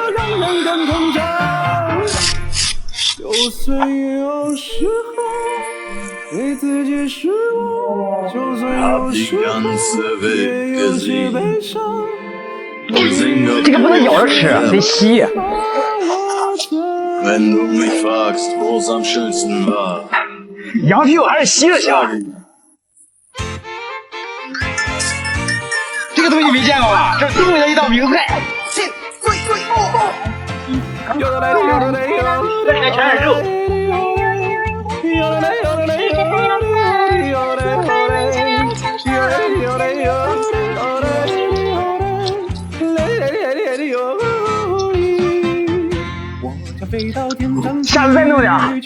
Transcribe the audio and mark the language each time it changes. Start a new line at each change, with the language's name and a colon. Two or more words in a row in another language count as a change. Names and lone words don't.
Chinese: 就算有时候对自己失望，就算有时候也有些悲伤。这个不能咬着吃，得吸。
German: Wenn du mich fragst, wo's am schönsten war,
Chinese: 羊皮我还是吸着香。这个东西没见过吧？这是东北的一道名菜。这里面全是肉。下次再弄点。